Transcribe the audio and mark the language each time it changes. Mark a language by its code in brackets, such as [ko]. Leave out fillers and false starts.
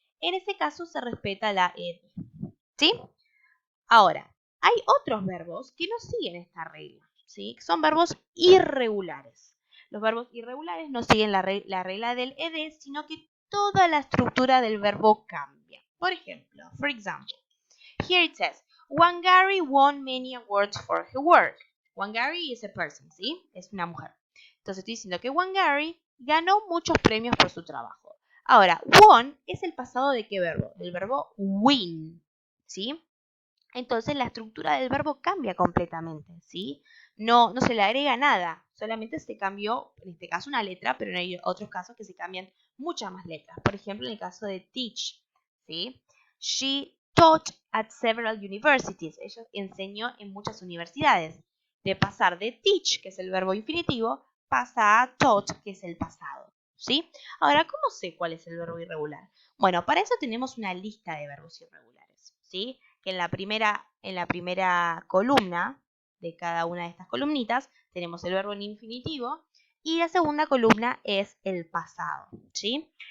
[es] En ese caso se respeta la ed, ¿sí? Ahora, hay otros verbos que no siguen esta regla, ¿sí? Son verbos irregulares. Los verbos irregulares no siguen la regla del ed, sino que toda la estructura del verbo cambia. Por ejemplo, [en] for example, here it says, Wangari won many awards for her work. Wangari is a person, ¿sí? [es] Es una mujer. Entonces estoy diciendo que Wangari ganó muchos premios por su trabajo. Ahora, won es el pasado de qué verbo? Del verbo win, ¿sí? Entonces la estructura del verbo cambia completamente, ¿sí? No se le agrega nada, solamente se cambió, en este caso, una letra, pero hay otros casos que se cambian muchas más letras. Por ejemplo, en el caso de teach, ¿sí? [en] She taught at several universities. [es] Ella enseñó en muchas universidades. De pasar de teach, que es el verbo infinitivo, pasa a taught, que es el pasado, ¿sí? Ahora, ¿cómo sé cuál es el verbo irregular? Bueno, para eso tenemos una lista de verbos irregulares, ¿sí? Que en la primera columna de cada una de estas columnitas tenemos el verbo en infinitivo y la segunda columna es el pasado, ¿sí?